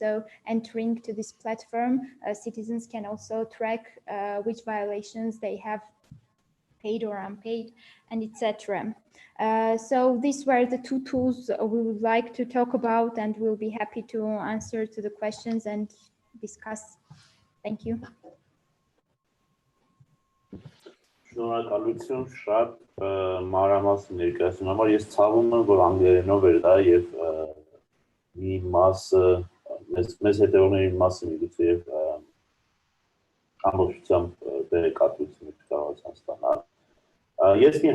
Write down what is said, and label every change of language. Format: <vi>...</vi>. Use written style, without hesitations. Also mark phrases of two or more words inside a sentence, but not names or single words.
<en>So entering to this platform, citizens can also track which violations they have paid or unpaid, and etc. So these were the two tools we would like to talk about, and we'll be happy to answer to the questions and discuss. Thank you.</en> <hy>Շնորհակալություն շատ մանրամասն ներկայացնելու համար։ Ես ցավում եմ, որ անգլերենով էր դա եւ մի մասը մեզ հետևողների մասը միգուցե եւ ամբողջությամբ տեղեկատվություն կարողացան ստանալ։ Ես մի</hy>